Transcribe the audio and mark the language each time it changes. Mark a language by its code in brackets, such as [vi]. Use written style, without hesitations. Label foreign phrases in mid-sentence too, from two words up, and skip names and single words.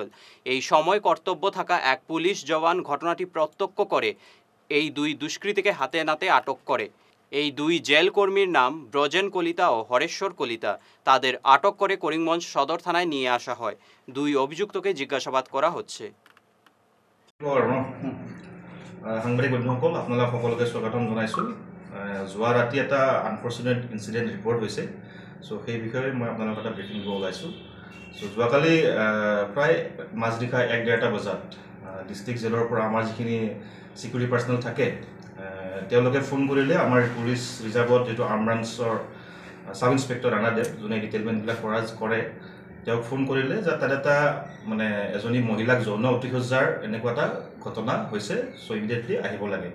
[bn] এই সময় কর্তব্য থাকা এক পুলিশ জওয়ান ঘটনাটি প্রত্যক্ষ করে এই 2 দুষ্কৃতীকে হাতে নাতে আটক করে। এই 2 জেল কর্মীর নাম ব্রজেন কলিতা ও হরেশ্বর কলিতা। তাদের আটক করে করিমগঞ্জ সদর থানায় নিয়ে আসা হয়। 2 অভিযুক্তকে জিজ্ঞাসাবাদ করা হচ্ছে। [as] সাংবাদিক বন্ধুসকল, আপোনালোক সকলোকে স্বাগতম জনাইছোঁ। যোৱা ৰাতি এটা [en] unfortunate incident report [as] হৈছে, চ' সেই বিষয়ে মই আপোনালোকক এটা ব্ৰিফিং দিব ওলাইছোঁ। চ' যোৱাকালি প্ৰায় মাজনিশা 1-1:30 বজাত [en] district jail [as] পৰা আমাৰ যিখিনি [en] security personnel [as] থাকে তেওঁলোকে ফোন কৰিলে আমাৰ [en] police reserve [as] যিটো [en] arm branch sub inspector [as] ৰাণাদেৱ, যোনে ডিটেইলমেণ্টবিলাক কৰে, তেওঁক ফোন কৰিলে যে তাত এটা এজনী মহিলাক যৌন অতিশয্যাৰ এনেকুৱা এটা ঘটনা হৈছে, চ' ইমিডিয়েটলি আহিব লাগে।